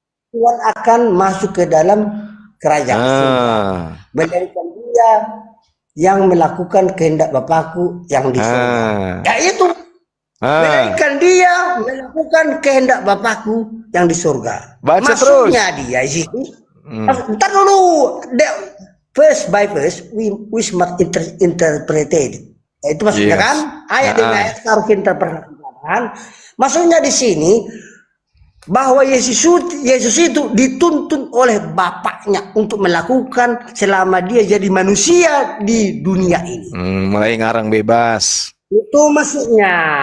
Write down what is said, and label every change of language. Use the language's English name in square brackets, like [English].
[Indonesian] Tuhan akan masuk ke dalam kerajaan surga. Menjadikan dia yang melakukan kehendak Bapakku yang di surga. Ya itu. Menjadikan dia melakukan kehendak Bapakku yang di surga. Baca Maksudnya dia di situ. Ntar dulu. [English] First by first, we must interpreted. [Indonesian] Itu maksudnya [English] Yes. [Indonesian] kan? Ayat demi ayat harus kita interpretasikan. Maksudnya di sini bahwa Yesus itu dituntun oleh Bapaknya untuk melakukan selama dia jadi manusia di dunia ini. Mulai ngarang bebas. Itu maksudnya.